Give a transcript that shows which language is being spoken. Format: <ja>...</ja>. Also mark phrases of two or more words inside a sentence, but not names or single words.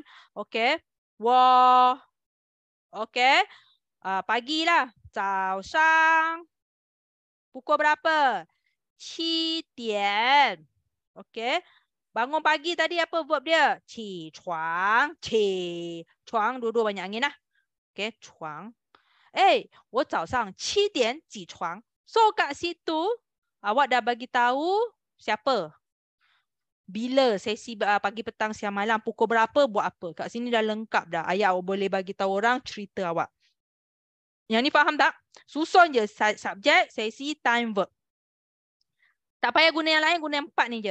<ms>Okay. Wah. Okay. Pagi lah.</ms> <zh>早上.</zh> <ms>Pukul berapa? 7 点. Okay. Bangun pagi tadi apa verb dia?</ms> <zh>起床。起床.</zh> <ms>Dua-dua banyak angin lah.</ms> <zh>Okay. Chuang. 我早上7点起床.</zh> <ms>So kat situ awak dah bagi tahu siapa. Bila sesi pagi, petang, siang, malam, pukul berapa, buat apa. Kat sini dah lengkap dah. Ayat awak boleh bagi tahu orang cerita awak. Yang ni faham tak? Susun je subjek, sesi, time, verb. Tak payah guna yang lain, guna yang 4 ni je.</ms>